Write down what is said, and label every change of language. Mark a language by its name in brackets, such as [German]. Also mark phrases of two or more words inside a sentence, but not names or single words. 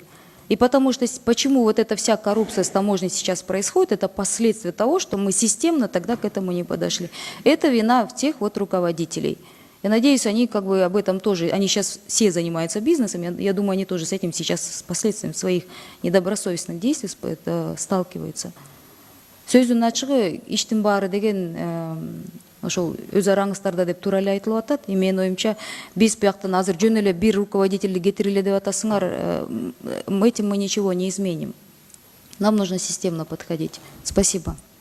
[Russian] И потому что, почему вот эта вся коррупция с таможней сейчас происходит, это последствия того, что мы системно тогда к этому не подошли. Это вина тех вот руководителей. Я надеюсь, они как бы об этом тоже, они сейчас все занимаются бизнесом, я думаю, они тоже с этим сейчас, с последствиями своих недобросовестных действий сталкиваются. [Kyrgyz] Сөздің ашығы, иштің бары деген, ошол өз араңыздарда деп тура эле айтылып атат. Менин оюмча, биз бияктан азыр жөн эле бир руководительди кетириле деп атасыңар, [Russian] этим мы ничего не изменим. Нам нужно системно подходить. Спасибо.